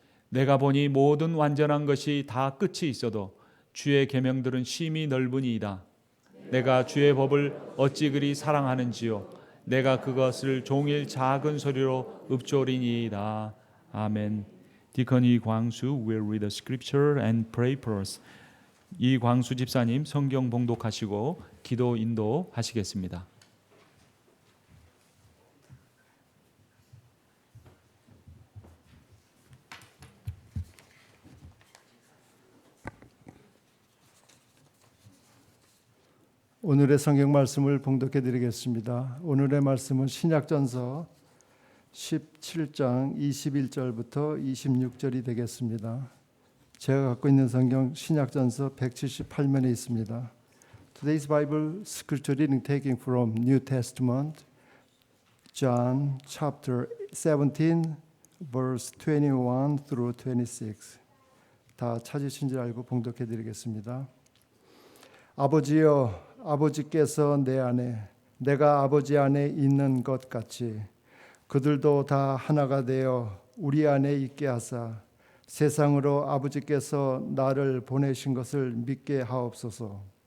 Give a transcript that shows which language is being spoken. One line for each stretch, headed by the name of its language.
Korean: 내가 보니 모든 완전한 것이 다 끝이 있어도 주의 계명들은 심히 넓으니이다. 내가 주의 법을 어찌 그리 사랑하는지요. 내가 그것을 종일 작은 소리로 읊조리니이다. 아멘.
English: 디컨 이광수 will read the scripture and pray for us.
Korean: 이광수 집사님 성경 봉독하시고 기도 인도하시겠습니다. 오늘의 성경 말씀을 봉독해 드리겠습니다. 오늘의 말씀은 신약전서 17장 21절부터 26절이 되겠습니다. 제가 갖고 있는 성경 신약전서 178면에 있습니다.
English: Today's Bible scripture reading taking from New Testament, John chapter 17, verse 21 through 26.
Korean: 다 찾으신 줄 알고 봉독해 드리겠습니다. 아버지여, 아버지께서 내 안에, 내가 아버지 안에 있는 것 같이 그들도 다 하나가 되어 우리 안에 있게 하사 세상으로 아버지께서 나를 보내신 것을 믿게 하옵소서.